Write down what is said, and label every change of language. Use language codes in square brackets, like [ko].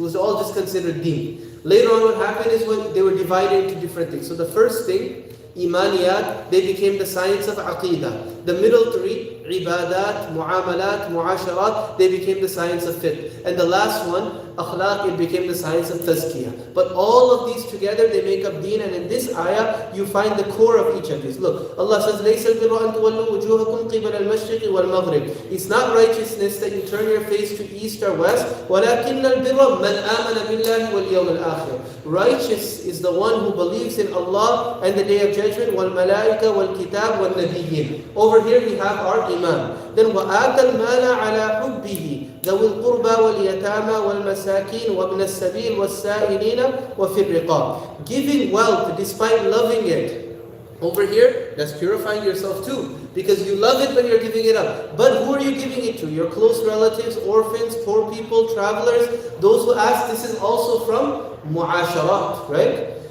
[en] It was all just considered deen. Later on what happened is when they were divided into different things. So the first thing, Imaniyat, they became the science of Aqidah. The middle 3, Ibadat, Mu'amalat, Mu'asharat, they became the science of fiqh. And the last one, Akhlaq, it became the science of Tazkiyah. But all of these together, they make up Deen. And in this ayah, you find the core of each of these. Look, Allah says, [ar] لَيْسَ الْبِرَّ أَن تُوَلُّوا وُجُوهَكُمْ قِبَلَ الْمَشْرِقِ وَالْمَغْرِبِ. [en] It's not righteousness that you turn your face to east or west. [ar] وَلَكِنَّ الْبِرَّ مَنْ آمَنَ بِاللَّهِ وَالْيَوْمِ الْآخِرِ. [en] Righteous is the one who believes in Allah and the Day of Judgment. [ar] وَالْمَلَائِكَ وَالْكِتَابِ وَالنَّبِيِّينَ. [en] Over here we have our Iman. [ar] Then وَآتَ الْمَالَ عَلَى حُبِّهِ ذوي القربى واليتامى والمساكين وابن السبيل والسائلين وفي الرقاب. [en] Giving wealth despite loving it. Over here, that's purifying yourself too. Because you love it but you're giving it up. But who are you giving it to? Your close relatives, orphans, poor people, travelers. Those who ask, this is also from mu'asharat, right?